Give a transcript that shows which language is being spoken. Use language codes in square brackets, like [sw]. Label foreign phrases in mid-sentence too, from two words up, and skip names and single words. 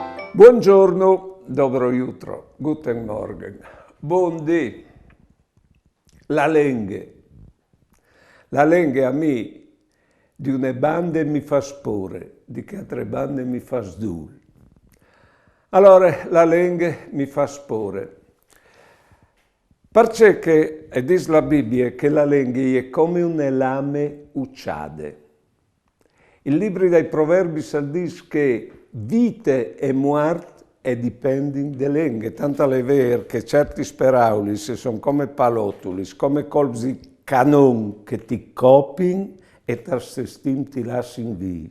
[fur] Buongiorno, [sl] dobro jutro, [de] guten Morgen, [fur] buondì, la lenghe. La lenghe a me di une bande mi fa spore, di che altre bande mi fa sdul. Allora, la lenghe mi fa spore. [it] Perché dice la Bibbia che [fur] la lenghe [it] è come [fur] un lame ucciade. [it] Il libro dei Proverbi dice che [fur] vite e muerte [it] dipendono da lenghe, tanto è vero che certi sperauli sono come palottuli, come colpi di canon che [fur] ti copin [it] e ti lasciano vivi.